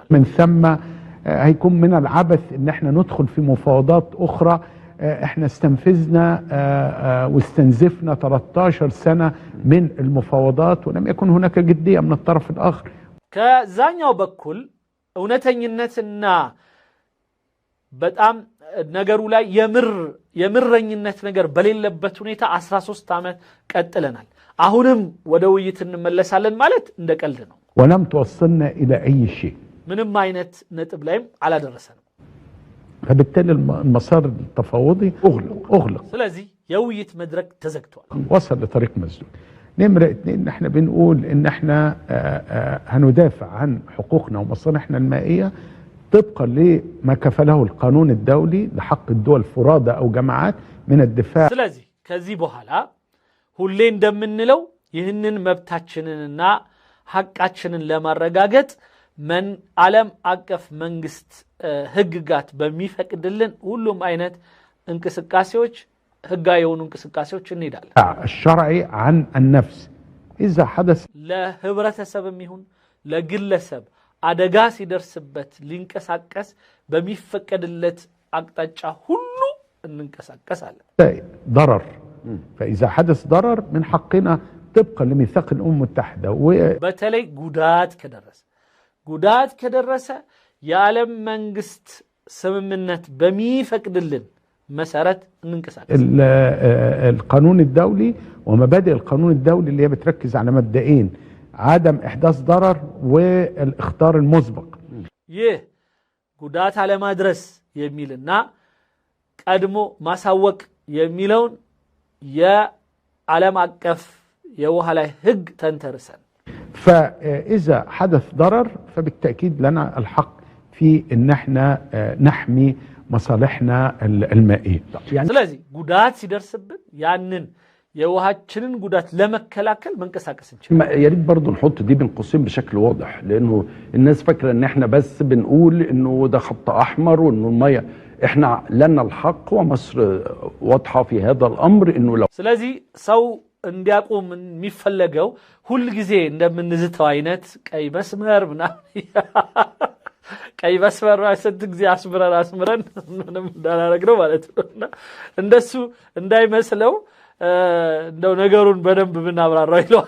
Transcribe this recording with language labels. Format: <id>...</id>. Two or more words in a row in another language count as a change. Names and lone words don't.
<ar>من ثم هيكون من العبث ان احنا ندخل في مفاوضات اخرى احنا استنفذنا واستنزفنا 13 سنه من المفاوضات ولم يكن هناك جديه من الطرف الاخر</ar> <am>ከዛኛው በኩል እውነተኝነትና በጣም ነገሩ ላይ የምረኝነት ነገር በሌለበት ሁኔታ 13 ዓመት ቀጥለናል አሁንም ወደ ውይይት እንመለሳለን ማለት እንደቀልድ ነው</am> <ar>ولم توصلنا الى اي شيء</ar> <am>ምንም አይነት ነጥብ ላይም አላደረሰንም</am> <ar>فبالتالي المسار التفاوضي اغلق</ar> <am>ስለዚህ የውይይት መድረክ ተዘግቷል</am> <ar>وصل لطريق مسدود نمرة 2 احنا بنقول ان احنا هندافع عن حقوقنا ومصالحنا المائيه طبقا لما كفله القانون الدولي لحق الدول فرادى او جماعات من الدفاع</ar> <am>ስለዚህ ከዚህ በኋላ ሁሌ እንደምንለው ይህንን መብታችንንና ሐቃችንን ለማረጋገጥ ዓለም አቀፍ መንግስት ህግጋት በሚፈቅድልን ሁሉም አይነት እንቅስቃሴዎች ህጋዊ የሆኑ እንቅስቃሴዎች እንሄዳለን</am> <ar>الشرعي عن النفس اذا حدث</ar> <am>ለህብረተሰብም ይሁን ለግለሰብ አደጋ ሲደርስበት ሊንቀሳቀስ በሚፈቀድለት አቅጣጫ ሁሉ እንንቀሳቀሳለን</am> <ar>ضرر فاذا حدث ضرر من حقنا طبقا لميثاق الامم المتحده</ar> <am>በተለይ ጉዳት ከደረሰ የዓለም መንግስት ስምምነት በሚፈቅድልን</am> <ar>مسارات انقسام القانون الدولي ومبادئ القانون الدولي اللي هي بتركز على مبدئين عدم احداث ضرر والاخطار المسبق</ar> <am>يه ጉዳት على ማድረስ የሚልና ቀድሞ ማሳወቅ የሚለውን የዓለም አቀፍ የውሃ ላይ ህግ ተንተርሰን</am> <ar>فاذا حدث ضرر فبالتاكيد لنا الحق في ان احنا نحمي مصالحنا المائيه</ar> <am>يعني ስለዚህ ጉዳት ሲደርስብን ያንን የውሃችንን ጉዳት ለመከላከል መንቀሳቀስ እንችላለን</am> <ar>يا ريت برضه نحط دي بين قوسين بشكل واضح لانه الناس فاكره ان احنا بس بنقول انه ده خط احمر وانه الميه احنا لنا الحق ومصر واضحه في هذا الامر انه لو</ar> <am>ስለዚህ ሰው እንዲያቆም የሚፈለገው ሁሉ ጊዜ እንደምንዝተው አይነት ቀይ መስመር ቀይ መስመር ስንት ጊዜ አስምረን ምንም እንዳላረግነው ማለት ነው እንደሱ እንዳይመስለው እንደው ነገሩን በደንብ ብናብራራው ይለዋል።</am>